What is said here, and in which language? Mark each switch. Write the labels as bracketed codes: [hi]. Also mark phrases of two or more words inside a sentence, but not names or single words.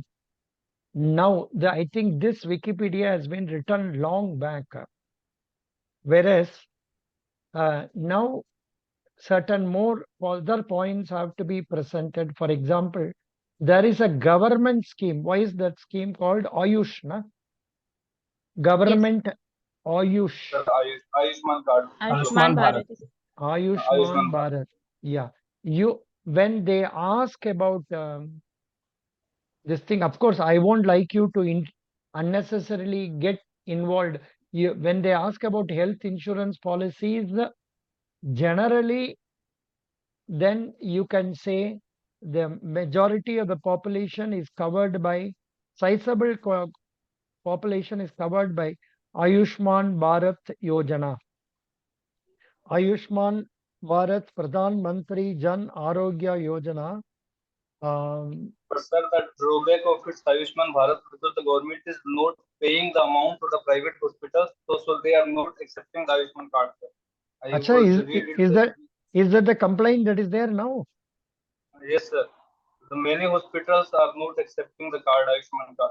[en] Now, I think this Wikipedia has been written long back. Whereas now certain more further points have to be presented. For example, there is a government scheme. Why is that scheme called Ayush? Na? Government Ayush. Sir, Ayushman card. Ayushman Bharat. Ayushman Bharat. Yeah. When they ask about this thing, of course, I won't like you to unnecessarily get involved. When they ask about health insurance policies, generally, then you can say the majority of the population is covered by, sizable population is covered by Ayushman Bharat Yojana. Ayushman Bharat Pradhan Mantri Jan Arogya Yojana But sir, the drawback of its Ayushman Bharat, because the government is not paying the amount to the private hospitals, so they are not accepting the Ayushman card, sir. I Acha, would read it. is that the complaint that is there now? Yes, sir. The many hospitals are not accepting the card, Ayushman card.